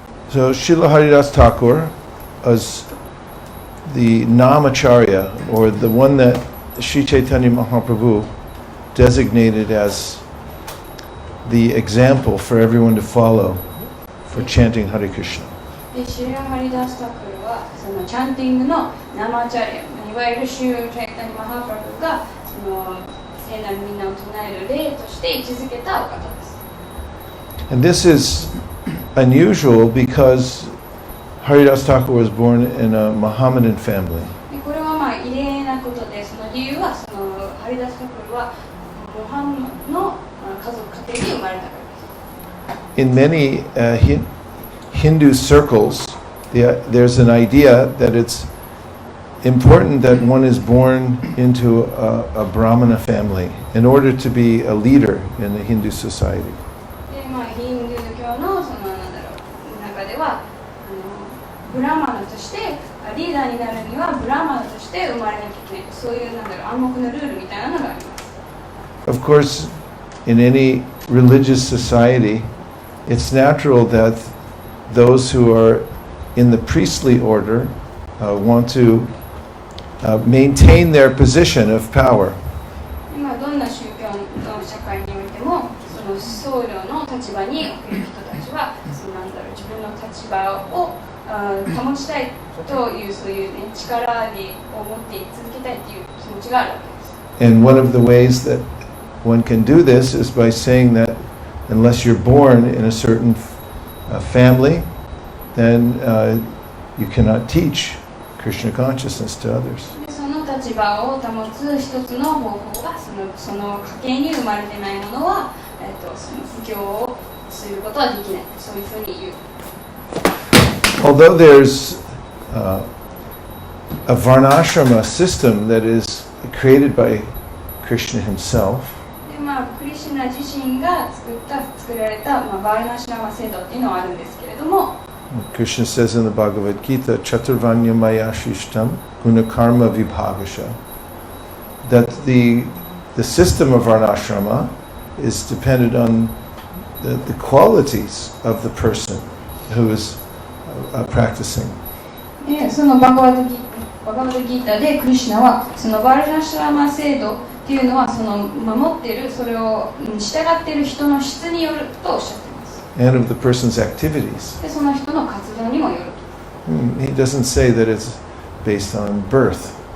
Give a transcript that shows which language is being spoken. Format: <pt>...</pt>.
<en>So Srila Haridasa Thakur is the Namacharya, or the one that Sri Chaitanya Mahaprabhu designated as the example for everyone to follow for chanting Hare Krishna.</en> <ja>でシリラ・ハリダース・タクルはそのチャンティングの生チャリア、いわゆるシュー・チャイタニ・マハプラブがその聖なるみんなを唱える例として位置づけたお方です。</ja> <en>And this is unusual because Haridasa Thakur was born in a Mohammedan family.</en> <ja>これは異例なことで、その理由はそのハリダース・タクルはモハンマドの家族家庭に生まれたからです。</ja> <en>In many Hindu circles, there's an idea that it's important that one is born into a Brahmana family in order to be a leader in the Hindu society.</en> <ja>でヒンドゥー教のその中ではブラマナとしてリーダーになるにはブラマナとして生まれなきゃいけない、そういう暗黙のルールみたいなのがあります。</ja> <en>Of course, in any religious society, it's natural that those who are in the priestly order want to maintain their position of power.</en> <ja>今どんな宗教の社会においても、その僧侶の立場における人たちは、その自分の立場を保ちたいというそういう力を持って続けたいという気持ちがあるわけです。</ja> <en>And one of the ways that one can do this is by saying that unless you're born in a certain family, then you cannot teach Krishna consciousness to others.</en> <ja>その立場を保つ一つの方法がその家系に生まれてないものは、その布教をすることはできない、そういうふうに言う。</ja> <en>Although there's a varnashrama system that is created by Krishna himself,</en> <ja>クリシュナ自身が作られたバーナシュラマ制度っていうのはあるんですけれども、</ja> <en>Krishna says in the Bhagavad Gita,</en> <sa>Chaturvanya Maya Shishtam Gunakarma Vibhagasha,</sa> <en>that the system of varnashrama is dependent on the qualities of the person who is practicing.</en> <ja>そのバガバッドギータでクリシュナはそのバーナシュラマ制度っていうのはその守っている、それを従っている人の質によるとおっしゃっています。</ja> <en>And of the person's activities.</en> <ja>でその人の活動にもよると。</ja> <en>He doesn't say that it's based on birth.</en>